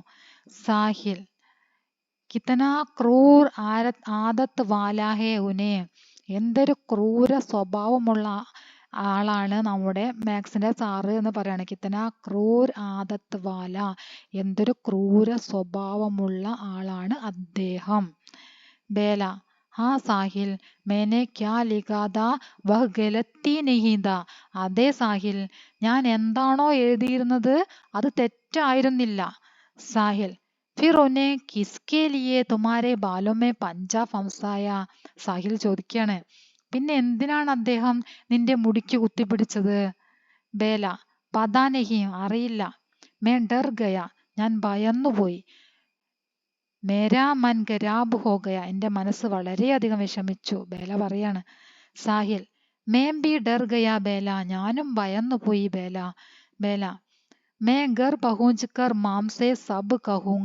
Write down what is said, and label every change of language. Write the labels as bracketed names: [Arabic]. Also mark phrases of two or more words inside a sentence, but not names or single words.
[Hindi] സാഹിൽ, कितना क्रूर आदत वाला है उन्हें. [Malayalam] എന്തൊരു ക്രൂര സ്വഭാവമുള്ള ആളാണ് നമ്മുടെ മാത്സിന്റെ സാറ് എന്ന് പറയാണ്. [Hindi] कितना क्रूर आदत वाला, [Malayalam] എന്തൊരു ക്രൂര സ്വഭാവമുള്ള ആളാണ് അദ്ദേഹം. ബേല, [Hindi] हाँ साहिल, मैंने क्या लिखा था वह गलती नहीं था. [Malayalam] അതെ സാഹിൽ, ഞാൻ എന്താണോ എഴുതിയിരുന്നത് അത് തെറ്റായിരുന്നില്ല. സാഹിൽ, [Hindi] फिर उन्हें किसके लिए तुम्हारे बालों में पंजा फंसाया. [Malayalam] സാഹിൽ ചോദിക്കാണ്, പിന്നെ എന്തിനാണ് അദ്ദേഹം നിന്റെ മുടിക്ക് കുത്തിപ്പിടിച്ചത്? [Hindi] ബേല, पता नहीं, അറിയില്ല. मैं डर गया, [Malayalam] ഞാൻ ഭയന്നുപോയി. [Hindi] मेरा मन खराब हो गया, [Malayalam] എൻ്റെ മനസ്സ് വളരെയധികം വിഷമിച്ചു. ബേല പറയാണ്. [Hindi] സാഹിൽ, मैं भी डर गया ബേല, [Malayalam] ഞാനും ഭയന്നുപോയി [Hindi] ബേല. ബേല, मैं घर पहुँच कर माँ से सब कहूँगा.